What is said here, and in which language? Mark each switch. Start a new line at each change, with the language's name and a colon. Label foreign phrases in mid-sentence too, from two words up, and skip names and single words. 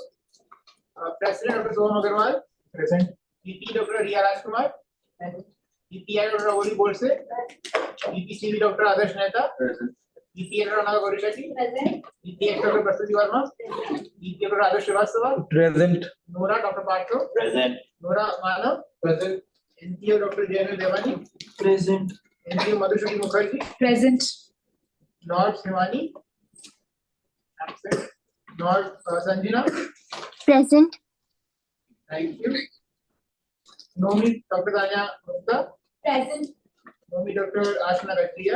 English: President Dr. Soham Agarwal. Present. VP Dr. Riya Rajkumar. VPI Dr. Avoli Borse. VPCV Dr. Adarsh Mehta. Present. VP Dr. Anaga Gorishetty. Present. VP Dr. Prasad Verma. VP Dr. Adarsh Srivastava. Present. Nora Dr. Patro. Present. Nora Manav. Present. NPO Dr. Jainal Devani. Present. NPO Madhushri Mukherjee. Present. Lord Shivani. Absent. Lord Sanjina. Present. Thank you. Nomi Dr. Tanya Gupta. Present. Nomi Dr. Ashna Gajria.